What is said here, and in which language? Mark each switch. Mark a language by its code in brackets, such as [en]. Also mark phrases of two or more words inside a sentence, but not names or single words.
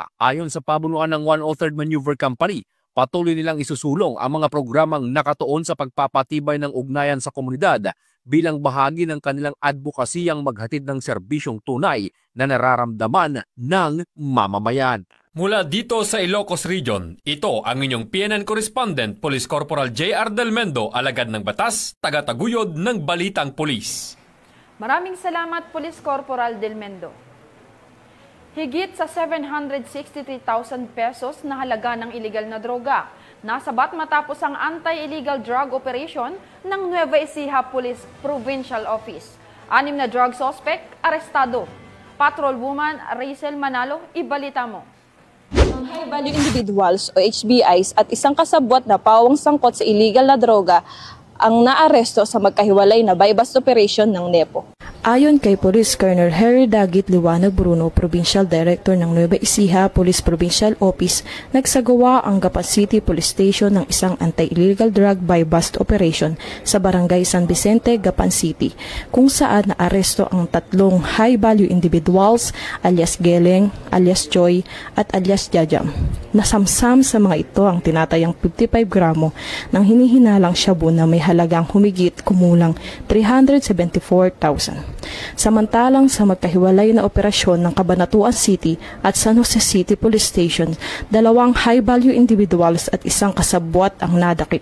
[tl] Ayon sa pamunuan ng 103rd Maneuver Company, patuloy nilang isusulong ang mga programang nakatuon sa pagpapatibay ng ugnayan sa komunidad bilang bahagi ng kanilang advokasiyang maghatid ng serbisyong tunay na nararamdaman ng mamamayan. Mula dito sa Ilocos Region, ito ang inyong PNN correspondent, Police Corporal J.R. Del Mendo, alagad ng batas, tagataguyod ng Balitang Pulis. Maraming salamat, Police Corporal Del Mendo. Higit sa ₱763,000 na halaga ng iligal na droga nasabat matapos ang [en] anti-illegal drug operation [tl] ng Nueva Ecija Police Provincial Office. 6 na [en] drug suspect [tl] arestado. Patrol Woman Rachel Manalo, ibalita mo. [en] High-value individuals [tl] o HBIs at isang kasabwat na pawang sangkot sa illegal na droga ang naaresto sa magkahiwalay na [en] buy-bust operation [tl] ng NEPO. Ayon kay Police Colonel Harry Dagit Liwanag Bruno, Provincial Director ng Nueva Ecija Police Provincial Office, nagsagawa ang Gapan City Police Station ng isang [en] anti-illegal drug buy-bust operation [tl] sa Barangay San Vicente, Gapan City, kung saan naaresto ang 3 [en] high-value individuals [tl] alias Geleng, alias Joy at alias Jajam. Nasamsam sa mga ito ang tinatayang 55 gramo ng hinihinalang shabu na may halagang humigit kumulang 374,000. Samantalang sa magkahiwalay na operasyon ng Cabanatuan City at San Jose City Police Station, 2 [en] high-value individuals [tl] at isang kasabwat ang nadakip.